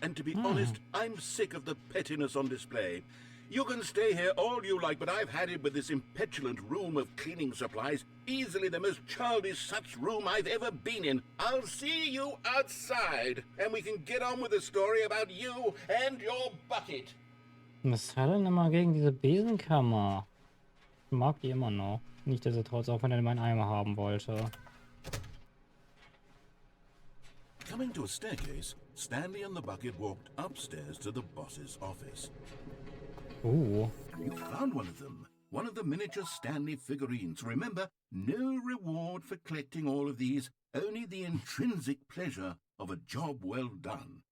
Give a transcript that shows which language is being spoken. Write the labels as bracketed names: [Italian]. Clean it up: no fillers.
[English] And to be honest, I'm sick of the pettiness on display. You can stay here all you like, but I've had it with this impetulant room of cleaning supplies. Easily the most childish such room I've ever been in. I'll see you outside, and we can get on with the story about you and your bucket. [German] Was hat er denn immer gegen diese Besenkammer? Ich mag die immer noch. Nichtsdestotrotz, auch wenn er meinen Eimer haben wollte. [English] Coming to a staircase, Stanley and the bucket walked upstairs to the boss's office. You Found one of them. One of the miniature Stanley figurines. Remember, no reward for collecting all of these, only the intrinsic pleasure of a job well done.